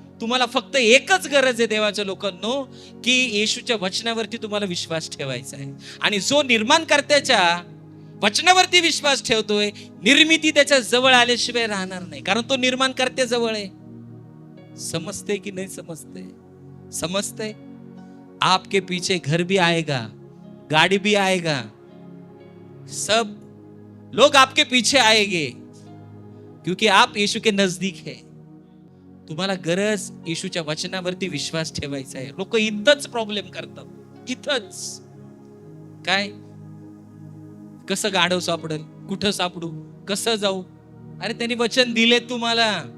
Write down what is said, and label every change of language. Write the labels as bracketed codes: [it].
[mr] तुम्हाला फक्त एकच गरज आहे देवाच्या लोकांनो, की येशूच्या वचनावरती तुम्हाला विश्वास ठेवायचा आहे. आणि जो निर्माणकर्त्याच्या वचनावरती विश्वास ठेवतोय, निर्मिती त्याच्या जवळ आल्याशिवाय राहणार नाही, कारण तो निर्माणकर्त्या जवळ आहे. समजते की नाही समजते? समजते? [hi] आपके पीछे घर भी आएगा, गाड़ी भी आएगा, सब लोग आपके पीछे आएंगे, क्योंकि आप यीशु के नजदीक है. [mr] तुम्हाला गरज येशूच्या वचनावरती विश्वास ठेवायचा आहे. लोक इथंच प्रॉब्लेम करतात, इथंच. काय? कसं गाढव सापडेल, कुठं सापडू, कसं जाऊ? अरे त्यांनी वचन दिले तुम्हाला.